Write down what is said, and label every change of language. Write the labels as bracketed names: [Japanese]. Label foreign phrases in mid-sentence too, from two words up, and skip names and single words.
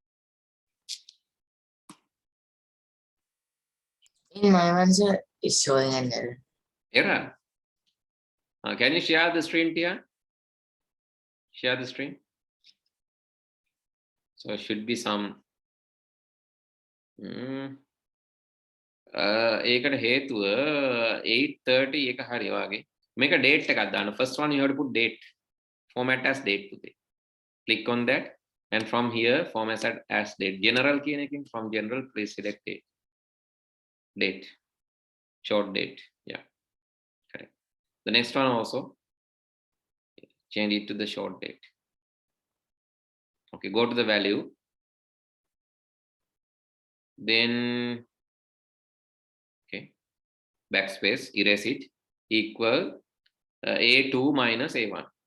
[English] In my answer is showing an error. Error. Can you share the screen here? Share the screen. So it should be some. [Sinhala] ඒකට හේතුව 8:30 එක හරි වගේ. මේක date එකක් දාන්න. [English] First one you have to put date. Format as date today. Click on that and from here format as date. General [Sinhala] කියන එකෙන් [English] from general please select date. Date. Short date. Yeah. Correct. The next one also change it to the short date. Okay, go to the value. Then okay, backspace, erase it, equal A2 minus A1.